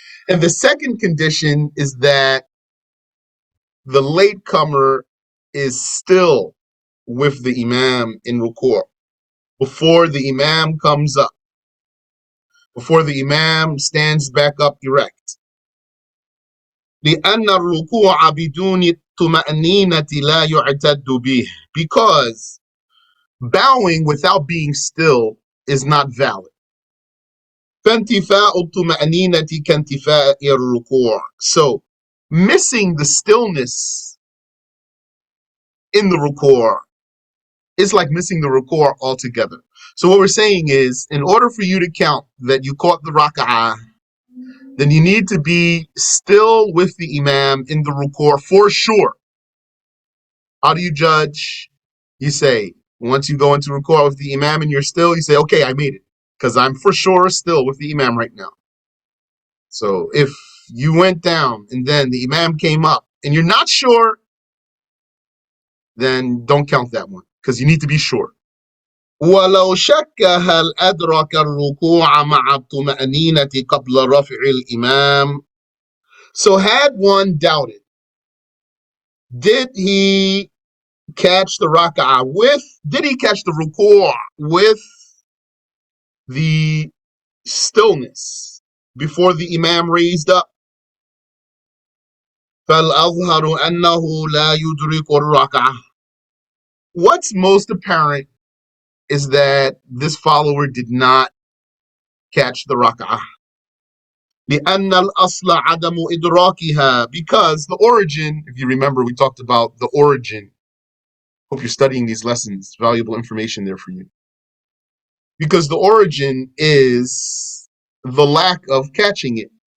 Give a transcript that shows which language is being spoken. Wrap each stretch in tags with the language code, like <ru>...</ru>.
<en>And the second condition is that the latecomer is still with the imam in ruku' before the imam comes up, before the imam stands back up erect.</en> <ar>لأن الركوع بدون الطمأنينة لا يعتد به.</ar> <en>Because bowing without being still is not valid.</en> <ar>فانتفاء الطمأنينة كانتفاء الركوع.</ar> <en>So missing the stillness in the ruku' is like missing the ruku' altogether. So what we're saying is, in order for you to count that you caught the raka'ah, then you need to be still with the imam in the ruku' for sure. How do you judge? You say, once you go into ruku' with the imam and you're still, you say, okay, I made it, because I'm for sure still with the imam right now. So if you went down and then the imam came up and you're not sure, then don't count that one, because you need to be sure.</en> <ar>ولو شك هل أدرك الركوع مع الطمأنينة قبل رفع الإمام.</ar> <en>So had one doubted, did he catch the raka'ah did he catch the ruku' with the stillness before the imam raised up?</en> <ar>فالأظهر أنه لا يدرك الركعة.</ar> <en>What's most apparent is that this follower did not catch the raka'ah.</en> <ar>لأن الأصل عدم إدراكها,</ar> <en>because the origin, if you remember, we talked about the origin. Hope you're studying these lessons. Valuable information there for you. Because the origin is the lack of catching it.</en>